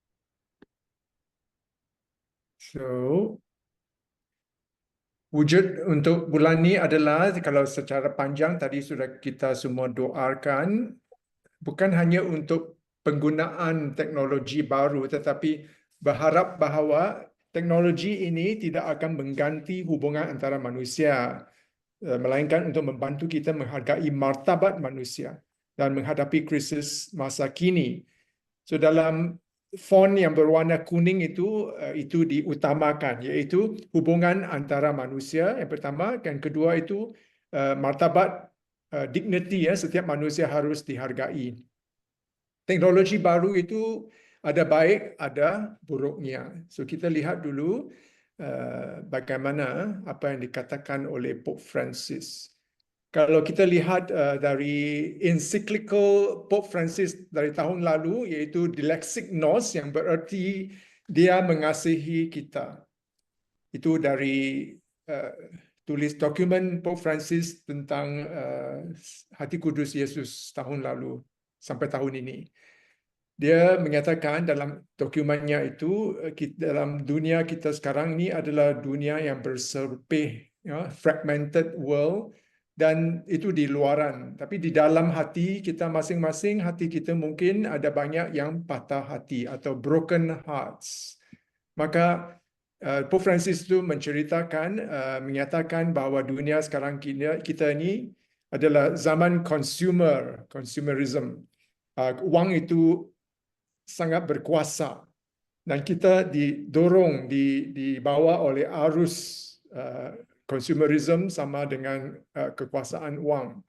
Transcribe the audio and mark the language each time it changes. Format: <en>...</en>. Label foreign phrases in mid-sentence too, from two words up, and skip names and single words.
<ms>So, wujud untuk bulan ini adalah, kalau secara panjang tadi sudah kita semua doakan, bukan hanya untuk penggunaan teknologi baru, tetapi berharap bahawa teknologi ini tidak akan mengganti hubungan antara manusia, melainkan untuk membantu kita menghargai martabat manusia dan menghadapi krisis masa kini. So dalam font yang berwarna kuning itu diutamakan, iaitu hubungan antara manusia yang pertama, dan kedua itu martabat, dignity, setiap manusia harus dihargai. Teknologi baru itu ada baik, ada buruknya. So kita lihat dulu bagaimana apa yang dikatakan oleh Pope Francis. Kalau kita lihat dari encyclical Pope Francis dari tahun lalu, iaitu Dilexit Nos, yang bererti dia mengasihi kita. Itu dari tulis dokumen Pope Francis tentang Hati Kudus Yesus tahun lalu sampai tahun ini. Dia menyatakan dalam dokumennya itu, dalam dunia kita sekarang ini adalah dunia yang berserpih,</ms> <en>fragmented world,</en> <ms>dan itu di luaran. Tapi di dalam hati kita masing-masing, hati kita mungkin ada banyak yang patah hati atau</ms> <en>broken hearts.</en> <ms>Maka Pope Francis itu menceritakan, menyatakan bahawa dunia sekarang kita ini adalah zaman consumerism. Wang itu sangat berkuasa dan kita didorong, dibawa oleh arus consumerism sama dengan kekuasaan wang.</ms>